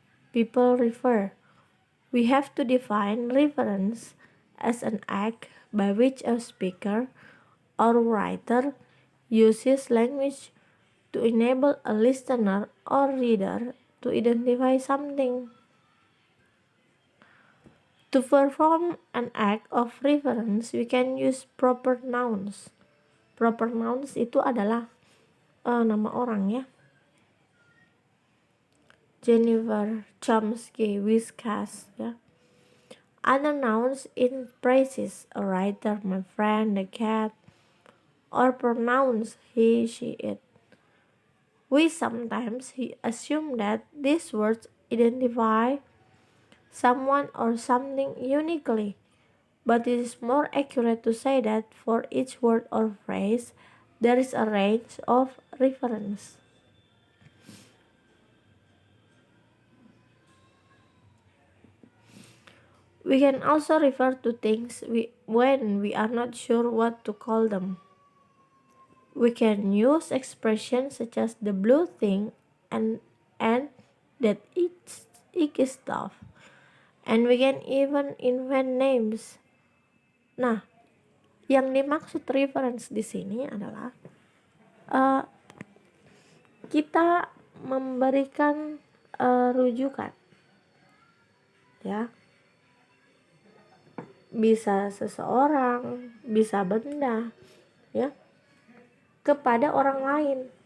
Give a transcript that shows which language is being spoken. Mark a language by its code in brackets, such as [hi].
[en] People refer. We have to define reference as an act by which a speaker or writer uses language to enable a listener or reader to identify something. To perform an act of reference, we can use proper nouns. [id] Proper nouns itu adalah nama orang ya. Jennifer, Chomsky, Whiskas ya. [en] Other nouns in phrases, a writer, my friend, the cat, or pronouns he, she, it. We sometimes assume that these words identify someone or something uniquely, but it is more accurate to say that for each word or phrase, there is a range of reference. We can also refer to things when we are not sure what to call them. We can use expressions such as the blue thing and that it's icky stuff. And we can even invent names. [id] Nah, yang dimaksud reference di sini adalah uh, kita memberikan rujukan, ya, bisa seseorang, bisa benda, ya, kepada orang lain.